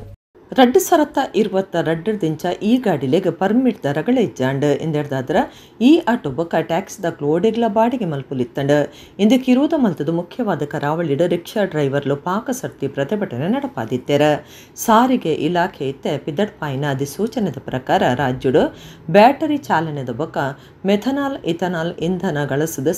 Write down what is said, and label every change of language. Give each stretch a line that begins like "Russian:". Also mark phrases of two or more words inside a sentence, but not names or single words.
Tulu: 2022 ಈ ಗಾಡಿಲೆಗ್ ಪರ್ಮಿಟ್ ದ ರಗಳೆ ಇಜ್ಜಾಂಡ್ ಇಂದೆರ್ದಾದ್ರ ಈ ಆಟೋ ಬೊಕ ಟ್ಯಾಕ್ಸ್ ದ ಕ್ಲೋಡೆಗ್ಲ ಬಾಡಿಗೆ ಮಲ್ಪುಲಿತ್ತಂಡ್ ಇಂದಕ್ಕೆ ಇರುವುದ ಮಲ್ತದ ಮುಖ್ಯವಾದ ಕರಾವಳಿಡ್
English: rickshaw driverlu
Tulu: ಪಾಕಸರ್ತಿ ಪ್ರತಿಭಟನೆ ನಡಪಾದಿತ್ತೆರ ಸಾರಿಗೆ ಇಲಾಖೆ ಇತ್ತೆ ಪಿದಡ್ಪಾಯಿನ ಅಧಿಸೂಚನೆದ ಪ್ರಕಾರ ರಾಜ್ಯಡು ಬ್ಯಾಟರಿ ಚಾಲನೆದ ಬೊಕ ಮೆಥನಾಲ್ ಇಥನಾಲ್ ಇಂಧನ ಗಳಸದ